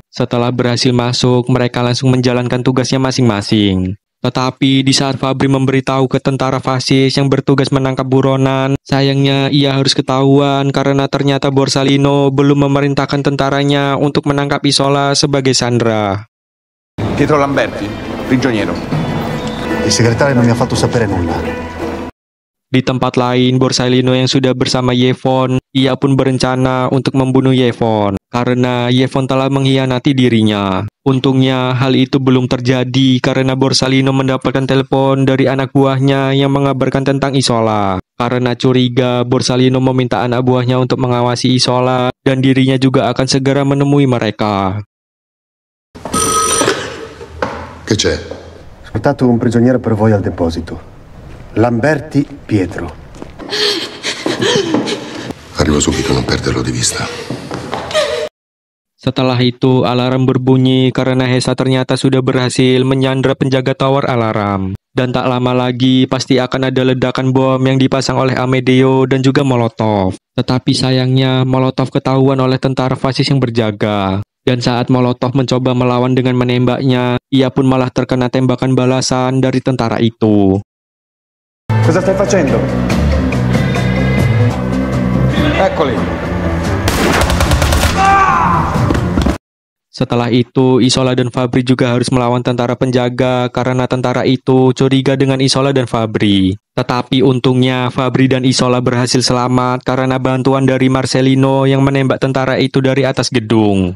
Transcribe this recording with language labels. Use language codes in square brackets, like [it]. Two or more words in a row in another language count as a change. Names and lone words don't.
[id] Setelah berhasil masuk, mereka langsung menjalankan tugasnya masing-masing. Tetapi di saat Fabri memberitahu ke tentara fasis yang bertugas menangkap buronan, sayangnya ia harus ketahuan karena ternyata Borsalino belum memerintahkan tentaranya untuk menangkap Isola sebagai sandera. [it] Pietro Lamberti, prigioniero. Il segretario non mi ha fatto sapere nulla. [id] Di tempat lain, Borsalino yang sudah bersama Yvonne, ia pun berencana untuk membunuh Yvonne karena Yvonne telah mengkhianati dirinya. Untungnya hal itu belum terjadi karena Borsalino mendapatkan telepon dari anak buahnya yang mengabarkan tentang Isola. Karena curiga, Borsalino meminta anak buahnya untuk mengawasi Isola dan dirinya juga akan segera menemui mereka. [it] Che c'è? Portato un prigioniero per voi al deposito. Lamberti Pietro. Arrivo subito, non perderlo di vista. [id] Setelah itu, alarm berbunyi karena Hesa ternyata sudah berhasil menyandra penjaga tower alarm. Dan tak lama lagi, pasti akan ada ledakan bom yang dipasang oleh Amedeo dan juga Molotov. Tetapi sayangnya, Molotov ketahuan oleh tentara fasis yang berjaga. Dan saat Molotov mencoba melawan dengan menembaknya, ia pun malah terkena tembakan balasan dari tentara itu. [it] Cosa stai facendo? Eccoli. [id] Setelah itu, Isola dan Fabri juga harus melawan tentara penjaga karena tentara itu curiga dengan Isola dan Fabri. Tetapi untungnya Fabri dan Isola berhasil selamat karena bantuan dari Marcelino yang menembak tentara itu dari atas gedung.